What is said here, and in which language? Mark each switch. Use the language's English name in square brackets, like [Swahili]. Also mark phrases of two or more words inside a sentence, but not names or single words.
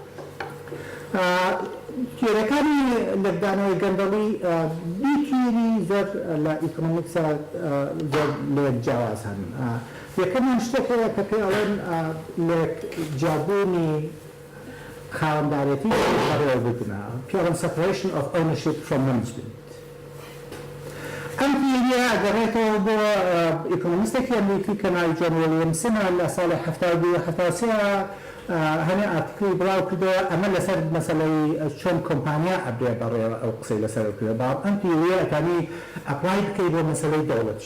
[Central Kurdish] کێرەکانی لەدانەوەی گەندەڵی بیکیری زۆر لە ئیکۆنۆمیکسا زۆر لێ جیاواز هەن. یەکەمیان شتێکەیە کە پێڵێن لێک جیابوونی خاوەندارەتی بەڕێوە بکەنە پێڵێن [English] separation of ownership from management. [Central Kurdish] ئەم تیریە ئەگەڕێتەوە بۆ ئیکۆنۆمیستێکی ئەمریکی کە ناوی جۆن ویلیەمسنە لە ساڵی 1973 هەنێ ئارتیکڵی بڵاو کردەوە ئەمە لەسەر مەسەلەی چۆن کۆمپانیا ئەبێ بەڕێوە ئەو قسەی لەسەر کردە بەڵام ئەم تیریە ئەتانی ئەپلای بکەی بۆ مەسەلەی دەوڵەتش.